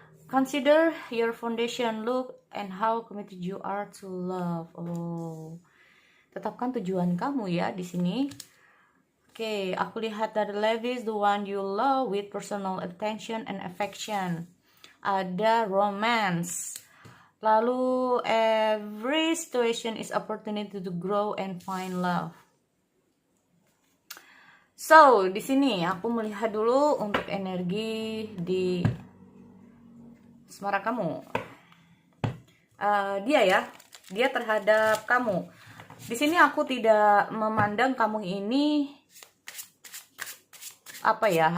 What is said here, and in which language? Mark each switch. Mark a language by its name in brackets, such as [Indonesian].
[English] Consider your foundation, look and how committed you are to love. [Indonesian] Oh, tetapkan tujuan kamu ya di sini. Oke, aku lihat dari Levis, [English] the one you love with personal attention and affection. [Indonesian] Ada romance. Lalu [English] every situation is opportunity to grow and find love. So, [Indonesian] di sini aku melihat dulu untuk energi di asmara kamu. Dia terhadap kamu. Di sini aku tidak memandang kamu ini apa ya.